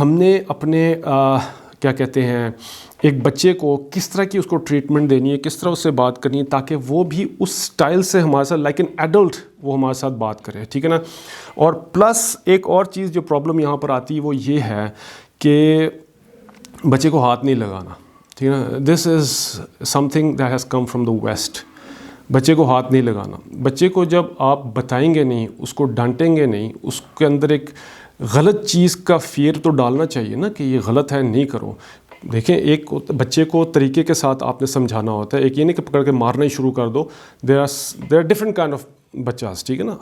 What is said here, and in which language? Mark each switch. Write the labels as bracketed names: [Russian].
[Urdu] ہم نے اپنے کیا کہتے ہیں ایک بچے کو کس طرح کی اس کو ٹریٹمنٹ دینی ہے، کس طرح اس سے بات کرنی ہے، تاکہ وہ بھی اس سٹائل سے ہمارے ساتھ [English] like an adult [Urdu] وہ ہمارے ساتھ بات کرے. ٹھیک ہے نا. اور پلس ایک اور چیز جو پرابلم یہاں پر آتی ہے وہ یہ ہے کہ بچے کو ہاتھ نہیں لگانا. ٹھیک ہے نا. [English] This is something that has come from the west. [Urdu] بچے کو ہاتھ نہیں لگانا. بچے کو جب آپ بتائیں گے نہیں، اس کو ڈانٹیں گے نہیں، اس کے اندر ایک غلط چیز کا فیئر تو ڈالنا چاہیے نا کہ یہ غلط ہے، نہیں کرو. دیکھیں ایک بچے کو طریقے کے ساتھ آپ نے سمجھانا ہوتا ہے. ایک یہ نہیں کہ پکڑ کے مارنا ہی شروع کر دو. [English] there are different kind of [Urdu] بچہ، ٹھیک ہے نا.